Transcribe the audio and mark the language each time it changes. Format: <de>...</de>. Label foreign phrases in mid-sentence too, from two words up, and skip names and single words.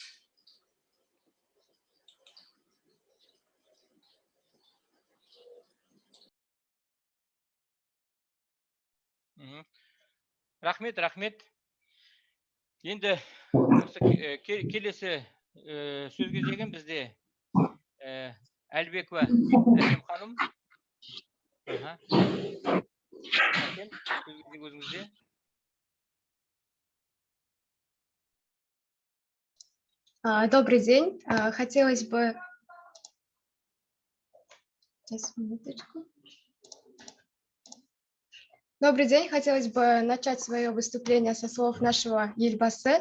<kk>Рахмет. Енді келесі сөз кезегі бізде Әлбекова Әсем ханым. Өзіңізде.</kk> <ru>Добрый день. Хотелось бы... Сейчас, минуточку. Добрый день. Хотелось бы начать свое выступление со слов нашего Елбасы.</ru>